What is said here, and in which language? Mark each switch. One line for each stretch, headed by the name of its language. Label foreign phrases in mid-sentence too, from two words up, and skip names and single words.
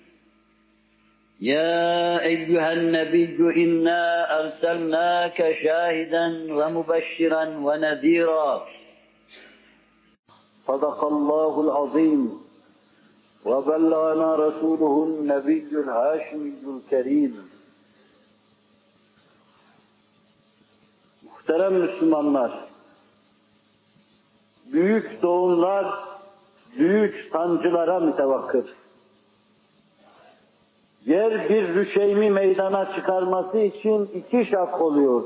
Arabic: يا أيها النبي إنا أرسلناك شاهدا ومبشرا ونذيرا صدق الله العظيم وبلغنا رسوله النبي الهاشمي الكريم.
Turkish: Muhterem Müslümanlar, büyük doğumlar büyük sancılara mütevakkıf. Yer bir rüşeymi meydana çıkarması için iki şak oluyor.